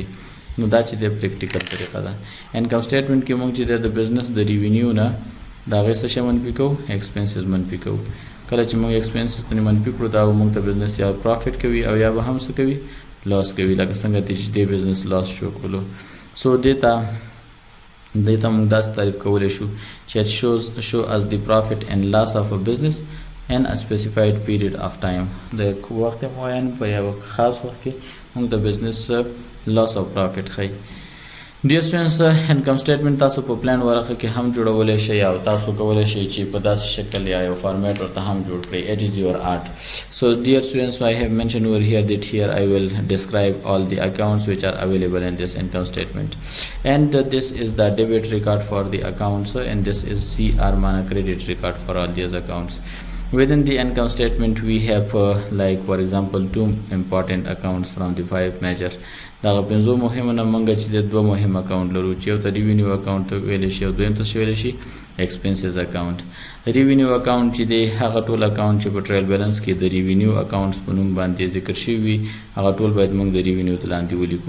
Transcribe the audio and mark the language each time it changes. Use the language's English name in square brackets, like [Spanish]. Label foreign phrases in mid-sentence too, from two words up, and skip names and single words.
[Pashto] نو دا چې د پریکټیکل طریقه ده. [English] income statement [Pashto] کې موږ چې د بزنس د ریونیو نه د هغې څه شی منفي کوو، ایکسپنسز منفي کوو. کله چې موږ ایکسپنسز ترې منفي کړو دا به موږ ته بزنس یا پرافټ کوي او یا به هم څه کوي، لاس کوي، لکه څنګه چې دې بزنس لاس شو کولو. سو دې ته موږ داسې تعریف کولی شو چې [English] it show as the profit and loss of a business in a specified period of time. [Pashto] د وخت معین په یو خاص وخت کې موږ د بزنس loss او profit ښیي. ډیر سټوډنټس [English] income statement [Pashto] تاسو په پلان ورقه کې هم جوړولی شئ او تاسو کولی شئ چې په داسې شکل یا یو فارمیټ ورته هم جوړ کړئ. [English] It is your art. So dear students, I have mentioned over here that here I will describe all the accounts which are available in this income statement, and this is the debit record for the accounts and this is CR mana credit record for all these accounts. Within the income statement we have like for example 2 important accounts from the 5 major. [Pashto] دا پنځو مهمه نه موږ چې د دوه مهم اکاونټ لرو چې یو ته [English] revenue account [Pashto] ویلی شي او دویم ته ویلی شي [English] expenses account. revenue account [Pashto] چې دی هغه ټول اکاونټ چې په [English] trial balance [Pashto] کې د [English] revenue accounts [Pashto] په نوم باندې ذکر شوي وي هغه ټول باید موږ د ریونیو ته لاندې ولیکو.